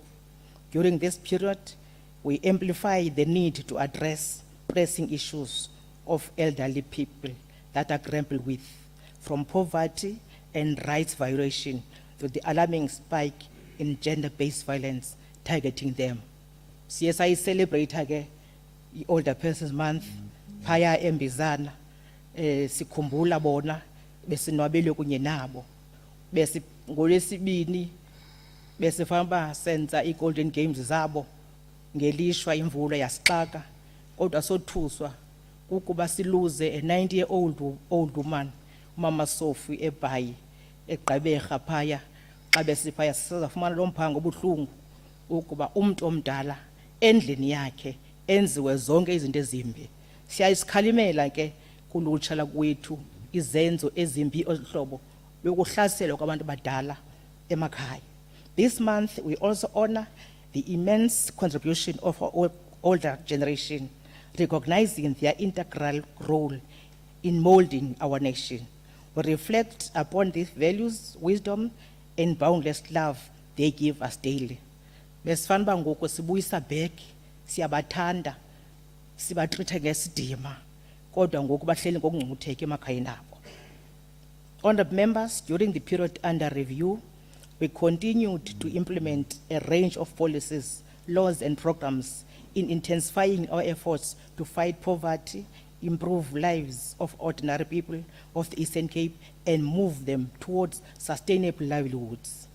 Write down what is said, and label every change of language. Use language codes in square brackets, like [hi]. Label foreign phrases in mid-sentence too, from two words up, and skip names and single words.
[en] During this period, we amplify the need to address pressing issues of elderly people that are grappled with, from poverty and rights violation to the alarming spike in gender-based violence targeting them. CSI celebrate again the Older Persons Month, [xh] phaya embizana, sikhumbula bona, besinwabele kunye nabo. Besi ngolwesibini besifamba senza i-Golden Games zabo ngelishwa imvula yasixaka, kodwa sothuswa ukuba siluze [en] a 90-year-old woman, [xh] uMama Sophie eBhayi eGqeberha phaya xa besiphaya sizafumana lo mphanga obuhlungu ukuba umuntu omdala endlini yakhe enziwe zonke izinto ezimbi. Siyayisikhalimela ke kulutsha lakwethu izenzo ezimbi ohlobo yokuhlaselwa kwabantu badala emakhaya. [en] This month we also honor the immense contribution of our older generation, recognizing their integral role in molding our nation. We reflect upon these values, wisdom, and boundless love they give us daily. [xh] Besifana uba ngoku sibuyisa back, siyabathanda, sibatreat ngesidima, kodwa ngoku bahleli ngokungcutheka emakhayeni abo. [en] Honourable members, during the period under review, we continued to implement a range of policies, laws and programs in intensifying our efforts to fight poverty, improve lives of ordinary people of the Eastern Cape, and move them towards sustainable livelihoods.